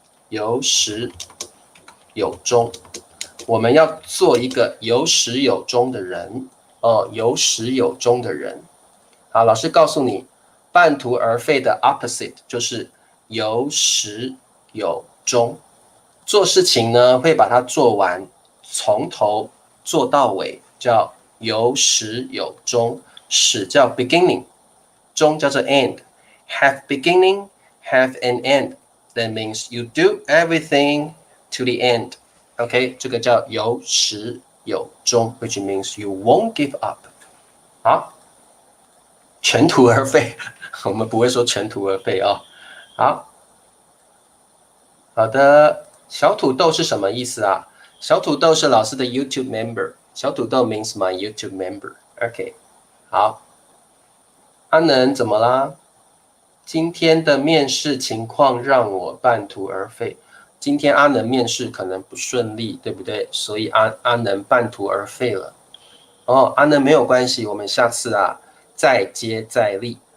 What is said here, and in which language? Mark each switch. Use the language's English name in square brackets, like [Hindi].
[Chinese] 有始有终，我们要做一个有始有终的人哦，有始有终的人。好，老师告诉你，半途而废的 opposite 就是有始有终。做事情呢，会把它做完，从头做到尾，叫有始有终。始叫 [English] beginning， [Chinese] 终叫做 [English] end。Have beginning, have an end. That means you do everything to the end. OK， [Chinese] 这个叫有始有终 [English] ，which means you won't give up。 [Chinese] 好，全途而废，我们不会说全途而废哦。好的，小土豆是什么意思啊？小土豆是老师的 [English] YouTube member。小土豆 means my YouTube member。OK， 好。 [Chinese] 阿能怎么啦？今天的面试情况让我半途而废。今天阿能面试可能不顺利，对不对？所以阿能半途而废了。哦，阿能没有关系，我们下次啊再接再厉。